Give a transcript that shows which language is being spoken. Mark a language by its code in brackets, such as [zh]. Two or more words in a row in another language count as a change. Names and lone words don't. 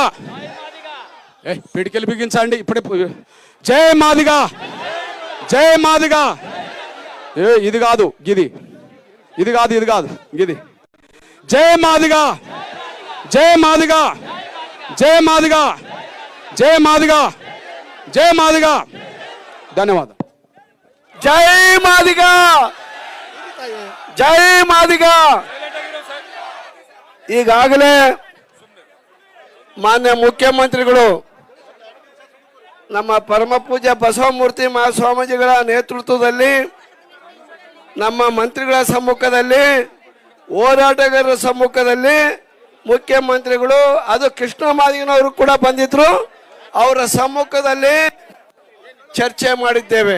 [te] పిడికిలు బిగించండి ఇప్పుడే. జై మాదిగా, జై మాదిగా. ఇది కాదు, గిది జై మాదిగా, జై మాదిగా, జై మాదిగా, జై మాదిగా, జై మాదిగా. ధన్యవాదాలు. [kn] ಜೈ ಮಾದಿಗ, ಜೈ ಮಾದಿಗ. ಈಗಾಗಲೇ ಮಾನ್ಯ ಮುಖ್ಯಮಂತ್ರಿಗಳು ನಮ್ಮ ಪರಮ ಪೂಜ್ಯ ಬಸವಮೂರ್ತಿ ಮಹಾಸ್ವಾಮೀಜಿಗಳ ನೇತೃತ್ವದಲ್ಲಿ ನಮ್ಮ ಮಂತ್ರಿಗಳ ಸಮ್ಮುಖದಲ್ಲಿ ಹೋರಾಟಗಾರರ ಸಮ್ಮುಖದಲ್ಲಿ ಮುಖ್ಯಮಂತ್ರಿಗಳು ಅದು ಕೃಷ್ಣ ಮಾದಿಗನವರು ಕೂಡ ಬಂದಿದ್ರು, ಅವರ ಸಮ್ಮುಖದಲ್ಲಿ ಚರ್ಚೆ ಮಾಡಿದ್ದೇವೆ.